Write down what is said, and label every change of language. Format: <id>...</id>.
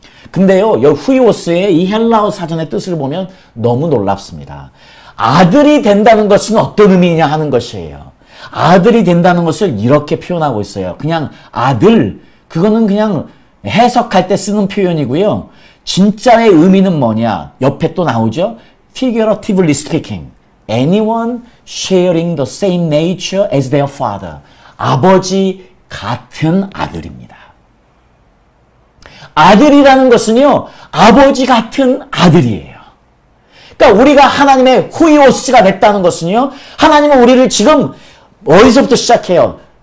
<ko>근데요, 이 후이오스의 이 헬라어 사전의 뜻을 보면 너무 놀랍습니다. 아들이 된다는 것은 어떤 의미냐 하는 것이에요. 아들이 된다는 것을 이렇게 표현하고 있어요. 그냥 아들, 그거는 그냥 해석할 때 쓰는 표현이고요. 진짜의 의미는 뭐냐? 옆에 또 나오죠.</ko> <en>Figuratively speaking, anyone sharing the same nature as their father.</en> <ko>아버지 같은 아들입니다. 아들이라는 것은요, 아버지 같은 아들이에요. 그러니까 우리가 하나님의 후이오스가 됐다는 것은요, 하나님은 우리를 지금 어디서부터 시작해요?</ko>